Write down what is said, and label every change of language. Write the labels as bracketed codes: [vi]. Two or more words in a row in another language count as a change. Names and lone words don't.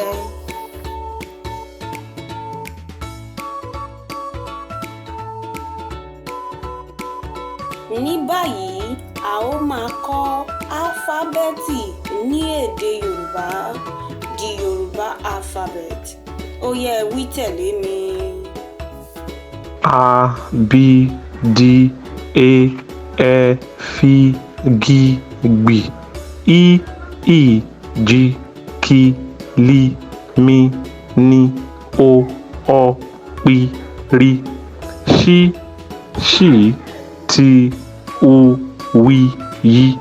[yo] Ní báyìí, a ó máa kọ́ álífábẹ́ẹ̀tì ní èdè Yorùbá, [en] the Yorùbá alphabet. [yo] Ó yẹ wí tẹ̀lé mi. A, B, D, E, F, G, B, I, J, K, L, M, N, O, P, R, S, T, U, V, Y.